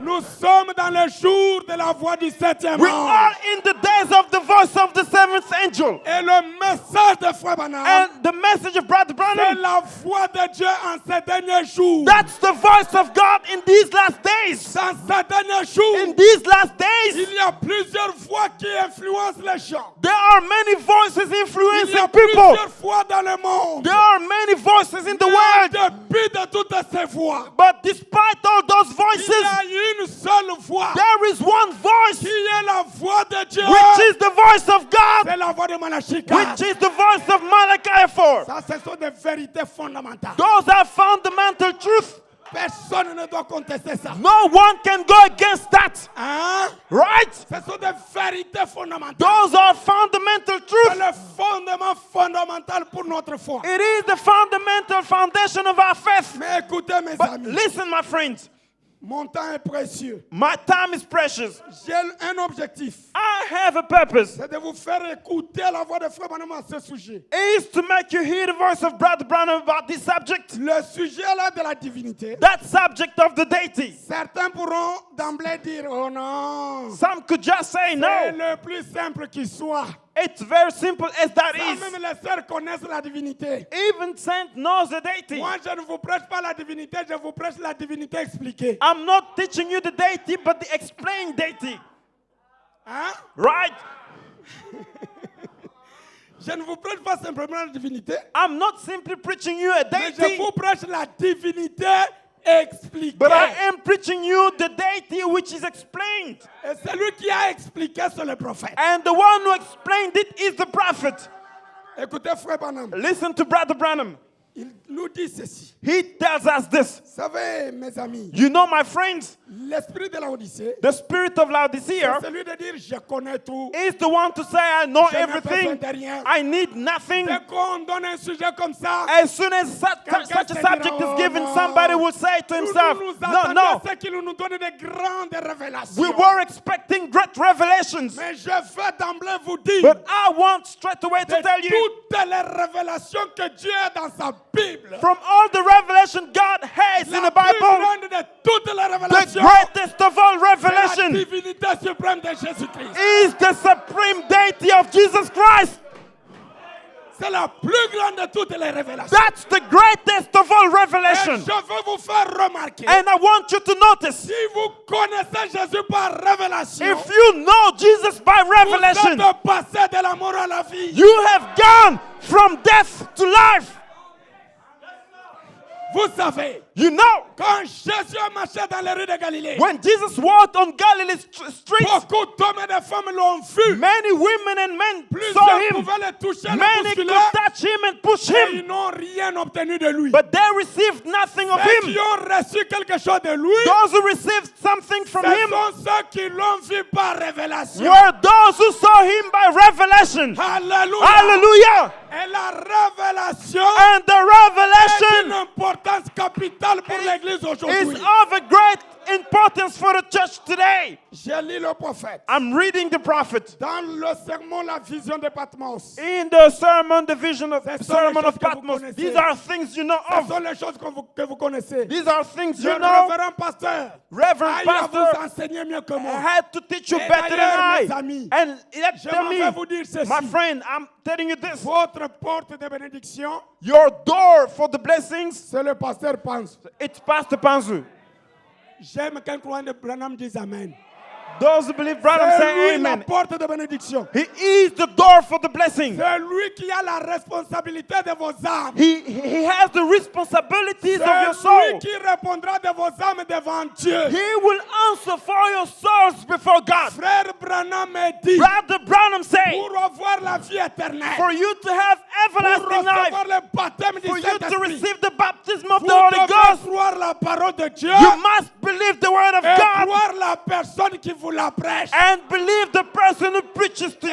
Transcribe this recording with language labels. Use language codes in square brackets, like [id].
[fr] Nous sommes dans le jour de la voix du septième [en] we are [fr] ange. [en] in the days of the voice of the seventh angel. [fr] Et le message de Frère Branham, [en] And the message of Brother [fr] c'est [en] Branham, [fr] la voix de Dieu en ces derniers jours. [en] that's the voice of God in these last days. [fr] Dans ces derniers jours, [en] In these last days, [fr] il y a plusieurs voix qui influencent les gens. [en] there are many voices [fr] Il y [en] influencing [fr] a [en] people. [fr] plusieurs voix dans le monde. [en] There are many voices in the [fr] Mais [en] world. [fr] dépit de toutes ces voix, [en] But despite all those [fr] il y [en] voices, [fr] a une seule voix [en] there is one voice, [fr] qui est la voix de Dieu. [en] which is the voice of God, [fr] C'est la voix de Malachi. [en] which is the voice of Malachi 4. [fr] Ça, ce sont des vérités fondamentales. [en] Those are fundamental truths. [fr] Personne ne doit contester ça. [en] No one can go against that. [fr] Hein? [en] Right? [fr] Ce sont des vérités fondamentales. [en] Those are fundamental [fr] C'est [en] truths. [fr] le fondement fondamental pour notre foi. [en] It is the fundamental foundation of our faith. [fr] Mais écoutez mes [en] But [fr] amis, [en] listen, my friends, [fr] mon temps est précieux. [en] my time is precious. [fr] J'ai un objectif. [en] I have a purpose. [fr] C'est de vous faire écouter la voix de Frère Branham à ce sujet. [en] It is to make you hear the voice of Brother Branham about this subject. [fr] Le sujet là de la divinité. [en] That subject of the deity. [fr] Certains pourront d'emblée dire, oh non. [en] Some could just say [fr] C'est [en] no. [fr] le plus simple qui soit. [en] It's very simple as that [fr] Ça, [en] is. [fr] même les sœurs connaissent la divinité. [en] Even Saint knows the deity. [fr] Moi, je ne vous prêche pas la divinité, je vous prêche la divinité expliquée. [en] I'm not teaching you the deity, but the explained deity. [fr] Hein? [en] Right? [fr] Je ne vous prêche pas simplement la divinité, [en] I'm not simply preaching you a [fr] mais je [en] deity, [fr] vous prêche la divinité expliquée. [en] but I am preaching you the deity which is explained. [fr] Et celui qui a expliqué, c'est le prophète. [en] And the one who explained it is the prophet. [fr] Écoutez, Frère Branham, [en] Listen to Brother Branham. [fr] il nous dit ceci. [en] He tells us this. [fr] Vous savez, mes amis, [en] You know, my friends, [fr] l'esprit de la Odyssée, [en] the spirit of Laodicea [fr] c'est celui de dire, je connais tout. [en] is the one to say, I know [fr] Je n'ai besoin [en] everything. [fr] de rien. [en] I need nothing. [fr] Dès qu'on donne un sujet comme ça, [en] As soon as such a subject is given, somebody will say to himself, [fr] nous [en] no, [fr] attendons [en] no, [fr] à ce qu'il nous donne de grandes révélations. [en] we were expecting great revelations. [fr] Mais je vais d'emblée vous dire, [en] But I want straight away to [fr] de [en] tell you, [fr] toutes les révélations que Dieu a dans sa Bible, [en] from all the revelation God has in [fr] la [en] the [fr] plus [en] Bible, [fr] grande de toutes les [en] the [fr] révélations, [en] greatest of all [fr] c'est la [en] revelation [fr] divinité suprême de Jésus-Christ. [en] is the supreme deity of Jesus Christ. [fr] C'est la plus grande de toutes les révélations. [en] That's the greatest of all [fr] Et [en] revelation. [fr] je veux vous faire remarquer, [en] And I want you to notice, [fr] si vous connaissez Jésus par révélation, [en] if you know Jesus by [fr] vous [en] revelation, [fr] êtes passé de la mort à la vie. [en] you have gone from death to life. [fr] Vous savez, [en] You know, [fr] quand Jésus marchait dans les rues de Galilée, [en] when Jesus walked on Galilee's streets, [fr] beaucoup d'hommes et de femmes l'ont vu. [en] many women and men saw [fr] Plusieurs [en] him. [fr] pouvaient le toucher, le [en] Many could [fr] bousculer, [en] touch him and push [fr] et [en] him, [fr] ils n'ont rien obtenu de lui. [en] but they received nothing of [fr] Ceux qui [en] him. [fr] ont reçu quelque chose de lui, [en] Those who received something from [fr] ce [en] him [fr] sont ceux qui l'ont vu par révélation. [en] were those who saw him by revelation. [fr] Alléluia. [en] Hallelujah! [fr] Et la révélation [en] And the [fr] est d'une [en] revelation [fr] importance capitale pour l'Église [en] is [fr] aujourd'hui. [en] of a great importance for the church today. [fr] J'ai lu le prophète. [en] I'm reading the prophet. [fr] Dans le sermon La Vision de Patmos, [en] In the sermon, the vision of [fr] Ce sont [en] sermon [fr] les [en] of [fr] choses que vous [en] Patmos, [fr] connaissez. [en] these are things you know [fr] ce [en] of. [fr] sont les choses que vous connaissez. [en] These are things [fr] Le [en] you know. [fr] révérend pasteur [en] Reverend [fr] a eu à vous [en] pastor [fr] enseigner mieux que [en] I [fr] moi. [en] had to teach you [fr] Et [en] better than [fr] d'ailleurs, mes [en] I. [fr] amis, [en] And let [fr] Je [en] tell [fr] m'en [en] me, [fr] vais vous dire ceci. [en] my friend, I'm telling you this. [fr] Votre porte de bénédiction, [en] Your door for the blessings, [fr] c'est le pasteur pense. [en] it's Pastor Panzu. [fr] J'aime qu'un croyant de Branham dise Amen. [en] Those who believe Branham [fr] C'est [en] say [fr] lui la [en] amen. [fr] porte de bénédiction. [en] He is the door for the blessing. [fr] C'est lui qui a la responsabilité de vos âmes. [en] He has the responsibilities of your [fr] C'est lui [en] soul. [fr] qui répondra de vos âmes devant Dieu. [en] He will answer for your souls before God. [fr] Frère Branham me dit, [en] Brother Branham say, [fr] pour avoir la vie éternelle, [en] for you to have [fr] pour [en] everlasting life, [fr] recevoir le baptême du [en] for you to [fr] Saint-Esprit, [en] receive the baptism of [fr] vous [en] the Holy [fr] devez [en] Ghost, [fr] croire la parole de Dieu [en] you must believe the word of [fr] et [en] God [fr] croire la personne qui vous la prêche. [en] and believe the person who preaches to you.